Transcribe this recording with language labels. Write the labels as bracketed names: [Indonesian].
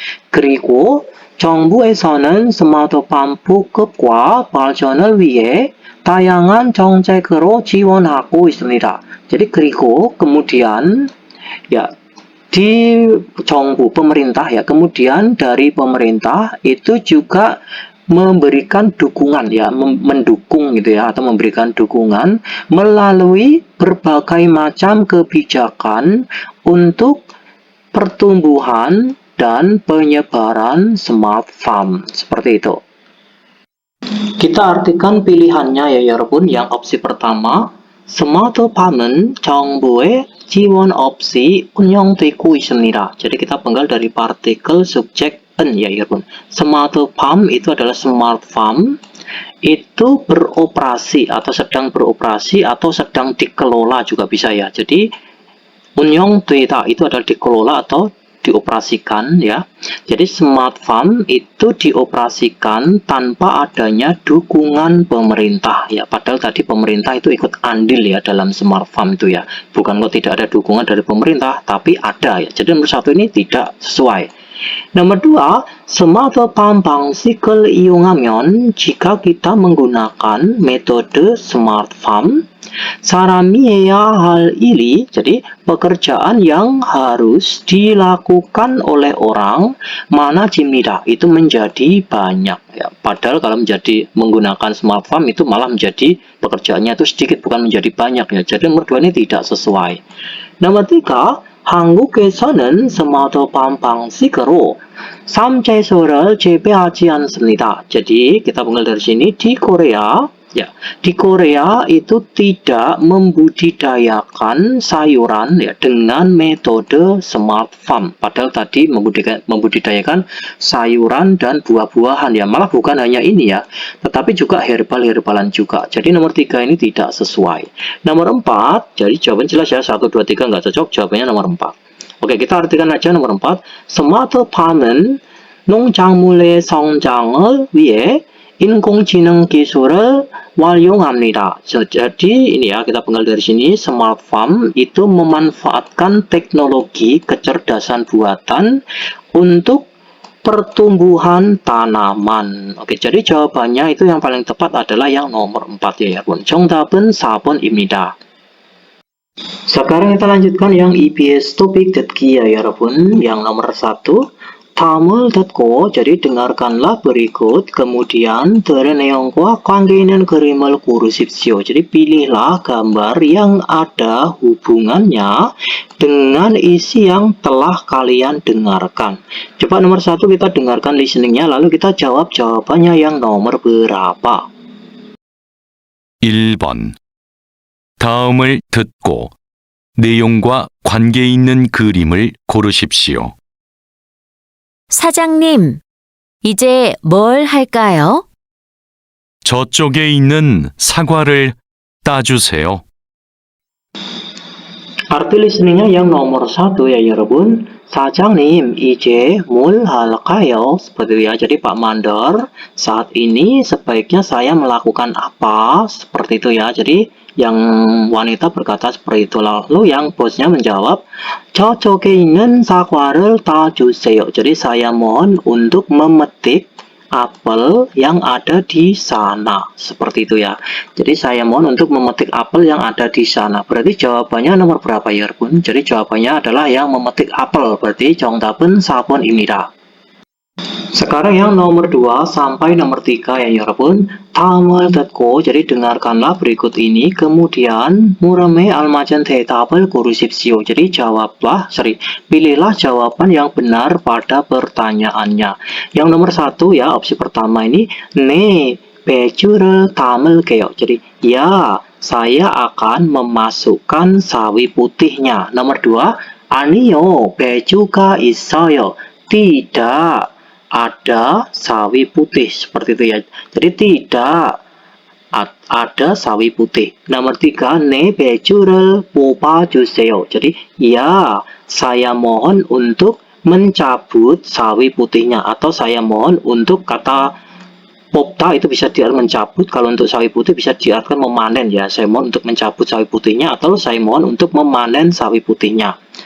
[Korean] 그리고 정부에서는 스마트팜 보급과 발전을 위해 다양한 정책으로 지원하고 있습니다. [Indonesian] Jadi [Korean] 그리고 [Indonesian] kemudian ya di 정부 pemerintah ya, kemudian dari pemerintah itu juga memberikan dukungan ya, mendukung gitu ya, atau memberikan dukungan melalui berbagai macam kebijakan untuk pertumbuhan dan penyebaran smart farm seperti itu. Kita artikan pilihannya ya 여러분. Yang opsi pertama, [Korean] 스마트팜은 정부의 지원 없이 운영되고 있습니다. [Indonesian] Jadi kita penggal dari partikel subjek ya 여러분. 스마트팜 itu adalah smart farm, itu beroperasi atau sedang beroperasi atau sedang dikelola juga bisa ya. Jadi 운영되다 itu adalah dikelola atau dioperasikan ya. Jadi smart farm itu dioperasikan tanpa adanya dukungan pemerintah ya. Padahal tadi pemerintah itu ikut andil ya dalam smart farm itu ya. Bukan kok tidak ada dukungan dari pemerintah, tapi ada ya. Jadi nomor satu ini tidak sesuai. Nomor dua, [Korean] 스마트팜 방식을 이용하면 [Indonesian] jika kita menggunakan metode smart farm, [Korean] 사람이 해야 할 일이, [Indonesian] jadi pekerjaan yang harus dilakukan oleh orang [Korean] 많아집니다. [Indonesian] Itu menjadi banyak ya. Padahal kalau menggunakan smart farm itu malah menjadi pekerjaannya itu sedikit, bukan menjadi banyak ya. Jadi nomor dua ini tidak sesuai. Nomor tiga, [Korean] 한국에서는 스마트팜 방식으로 삼채소를 재배하지 않습니다. [Indonesian] Jadi kita penggal dari sini di Korea ya, di Korea itu tidak membudidayakan sayuran ya dengan metode smart farm. Padahal tadi membudidayakan sayuran dan buah-buahan ya, malah bukan hanya ini ya, tetapi juga herbal-herbalan juga. Jadi nomor 3 ini tidak sesuai. Nomor 4, jadi jawaban jelas ya, 1, 2, 3 nggak cocok, jawabannya nomor 4. Oke, kita artikan aja nomor 4. [Korean] 스마트팜은 농작물의 성장을 위해 인공지능 기술을 활용합니다. [Indonesian] Jadi ini ya, kita penggal dari sini, smart farm itu memanfaatkan teknologi kecerdasan buatan untuk pertumbuhan tanaman. Oke, jadi jawabannya itu yang paling tepat adalah yang nomor 4 ya, 여러분. [Korean] 정답은 4번입니다. [Indonesian] Sekarang kita lanjutkan yang EBS topik 듣기 ya, 여러분. Yang nomor 1, [Korean] 다음을 듣고, [Indonesian] jadi dengarkanlah berikut, kemudian dari [Korean] 내용과 관계 있는 그림을 고르십시오. [Indonesian] Jadi pilihlah gambar yang ada hubungannya dengan isi yang telah kalian dengarkan. Coba nomor 1 kita dengarkan listeningnya, lalu kita jawab jawabannya yang nomor berapa. [Korean] 1번. 다음을 듣고 내용과 관계 있는 그림을 고르십시오. 사장님, 이제 뭘 할까요? 저쪽에 있는 사과를 따주세요. [Indonesian] Arti listeningnya yang nomor 1 ya, 여러분. [Korean] 사장님, 이제 뭘 할까요? [Indonesian] Seperti itu ya. Jadi Pak Mandor, saat ini sebaiknya saya melakukan apa? Seperti itu ya. Jadi yang wanita berkata seperti itu. Lalu yang bosnya menjawab, [Korean] 저쪽에 있는 사과를 따주세요. [Indonesian] Jadi saya mohon untuk memetik apel yang ada di sana. Seperti itu ya. Jadi saya mohon untuk memetik apel yang ada di sana. Berarti jawabannya nomor berapa ya, 여러분? Jadi jawabannya adalah yang memetik apel. Berarti [Korean] 정답은 4번입니다. [Indonesian] Sekarang yang nomor 2 sampai nomor 3 ya, 여러분. [Korean] 다음을 듣고, [Indonesian] jadi dengarkanlah berikut ini. Kemudian [Korean] 물음의 알맞은 대답을 고르십시오. [Indonesian] Jadi pilihlah jawaban yang benar pada pertanyaannya. Yang nomor 1 ya, opsi pertama ini [Korean] 네, 배추를 담을게요. [Indonesian] Jadi ya, saya akan memasukkan sawi putihnya. Nomor 2, [Korean] 아니요, 배추가 있어요. [Indonesian] Tidak ada sawi putih, seperti itu ya. Jadi tidak ada sawi putih. Nomor 3, [Korean] 네 배추를 뽑아주세요. [Indonesian] Jadi ya, saya mohon untuk mencabut sawi putihnya, atau saya mohon untuk, kata 뽑다 itu bisa diartikan mencabut. Kalau untuk sawi putih bisa diartikan memanen ya. Saya mohon untuk mencabut sawi putihnya, atau saya mohon untuk memanen sawi putihnya.